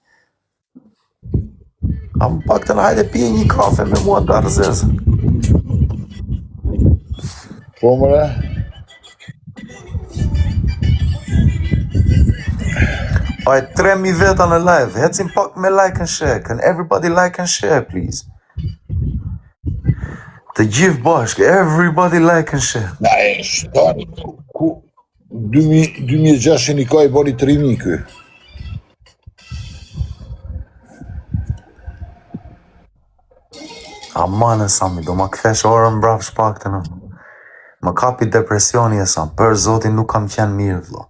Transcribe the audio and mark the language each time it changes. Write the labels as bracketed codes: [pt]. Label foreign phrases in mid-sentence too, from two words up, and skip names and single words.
[sq] A më pak të në hajde pije një kafe me mua të arzezë. Po mëre? Aj, 3000 veta në live, hecim pak me [en] like and share, can everybody like and share, please? [sq] Të gjithë bashkë, [en] everybody like and share. [sq] Na e shtani, ku 2600 i ka i bori 3000 kë. Amanë Sami, do ma këthesh orën mbrap shpak të në. Më kapi depresioni e Sam, për zotin nuk kam qenë mirë, vlo.